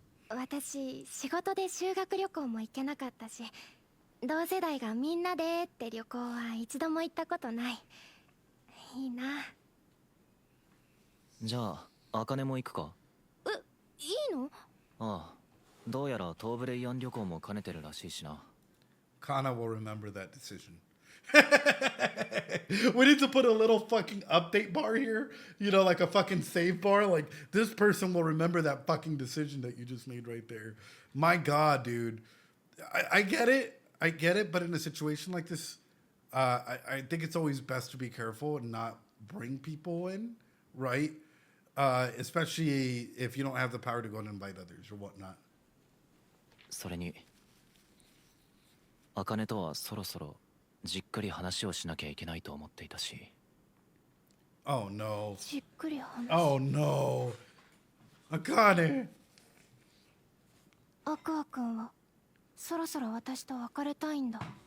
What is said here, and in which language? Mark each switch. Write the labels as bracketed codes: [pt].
[ja] 私仕事で修学旅行も行けなかったし、同世代がみんなでって旅行は一度も行ったことない。いいな。じゃあ茜も行くか。いいの？ああ、どうやら東ブレイアン旅行も兼ねてるらしいしな。 [en] Kana will remember that decision. We need to put a little fucking update bar here. You know, like a fucking save bar. Like, this person will remember that fucking decision that you just made right there. My God, dude. I get it. I get it. But in a situation like this, I think it's always best to be careful and not bring people in, right? Especially if you don't have the power to go and invite others or whatnot. [ja] それに茜とはそろそろじっくり話をしなきゃいけないと思っていたし。 [en] Oh, no. [ja] じっくり話。 [en] Oh, no. Akane. [ja] アクア君はそろそろ私と別れたいんだ。